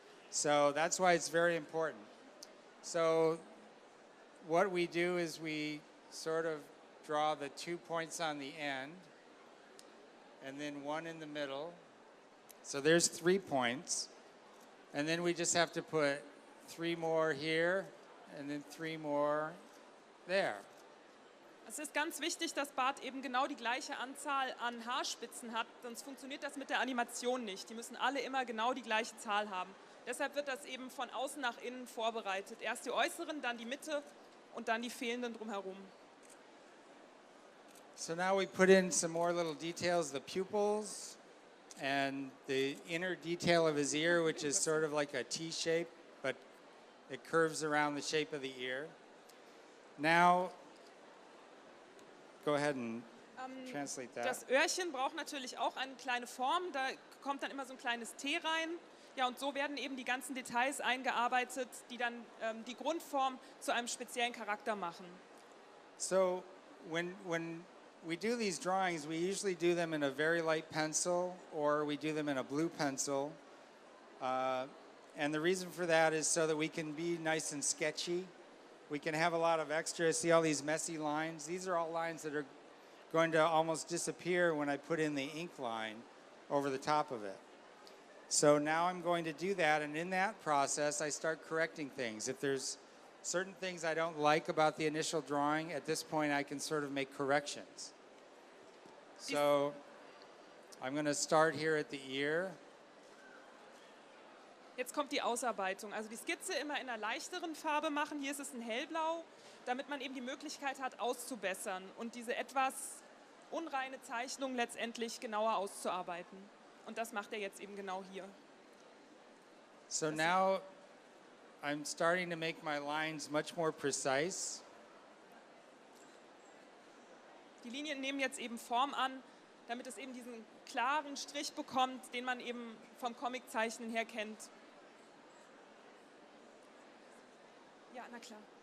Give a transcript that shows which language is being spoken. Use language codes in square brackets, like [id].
[en] So that's why it's very important. So what we do is we sort of draw the 2 points on the end, and then one in the middle. So there's 3 points. And then we just have to put 3 more here, and then 3 more there. [de] Es ist ganz wichtig, dass Bart eben genau die gleiche Anzahl an Haarspitzen hat, sonst funktioniert das mit der Animation nicht. Die müssen alle immer genau die gleiche Zahl haben. Deshalb wird das eben von außen nach innen vorbereitet. Erst die äußeren, dann die Mitte und dann die fehlenden drumherum. [en] So now we put in some more little details, the pupils and the inner detail of his ear, which is sort of like a T shape, but it curves around the shape of the ear. Now, go ahead and translate that. [de] Das Öhrchen braucht natürlich auch eine kleine Form, da kommt dann immer so ein kleines T rein. Ja, und so werden eben die ganzen Details eingearbeitet, die dann die Grundform zu einem speziellen Charakter machen. [en] So when we do these drawings, we usually do them in a very light pencil or we do them in a blue pencil. And the reason for that is so that we can be nice and sketchy. We can have a lot of extra. See all these messy lines? These are all lines that are going to almost disappear when I put in the ink line over the top of it. So now I'm going to do that, and in that process, I start correcting things. If there's certain things I don't like about the initial drawing, at this point I can sort of make corrections. So I'm going to start here at the ear. [de] Jetzt kommt die Ausarbeitung. Also die Skizze immer in einer leichteren Farbe machen. Hier ist es ein hellblau, damit man eben die Möglichkeit hat, auszubessern und diese etwas unreine Zeichnung letztendlich genauer auszuarbeiten. Und das macht er jetzt eben genau hier. [en] So now I'm starting to make my lines much more precise. [de] Die Linien nehmen jetzt eben Form an, damit es eben diesen klaren Strich bekommt, den man eben vom Comiczeichnen her kennt. Ja, na klar.